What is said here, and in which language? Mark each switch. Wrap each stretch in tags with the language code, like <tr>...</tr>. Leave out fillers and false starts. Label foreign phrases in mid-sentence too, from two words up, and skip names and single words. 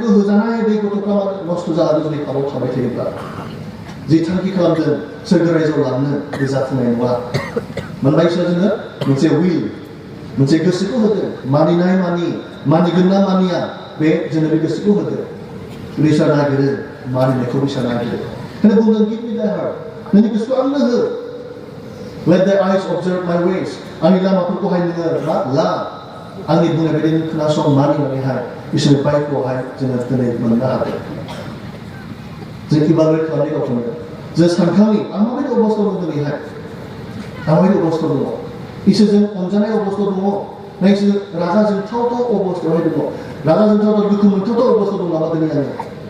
<brx>होजानाय बे गथ'फ्रा नस्थ' जालाङो जुदि पापाव थाबाय थायोब्ला जि थांखि खालामदों सोरगो रायजोआव लांनो बे जाफुंनाय नङा मानोना इसोरा जोंनो मोनसे उइल मोनसे गोसोखौ होदों मानिनाय मानिगोन ना मानिया बे जोंनो बे गोसोखौ होदों इसोरा नागिरो मानिनायखौ इसोरा नागिरो बेखायनो बुंदों</brx> <en>give me thy heart</en> <brx>नोंनि गोसोखौ आंनो हो</brx> <en>let thy eyes observe my ways</en> <brx>आंनि लामाफोरखौहाय नोङो ला आंनि बुंनाय बायदि नों खोनासं मानिनानैहाय इसोरनि बाइकखौहाय जोङो दिनै मोननो हादों जों इभालुवेट खालामनाय गावखौनो जों सानखांनि आं माबायदि अबस्थायाव दं दिनैहाय आं माबायदि अबस्थायाव दङ इसोरजों अनजानाय अबस्थायाव दङ ना इसोर रागा जोंथावथाव अबस्थायावहाय दङ रागा जोंथावथाव दुखु मोनथावथाव अबस्थायाव दं नामा दिनै आङो</brx>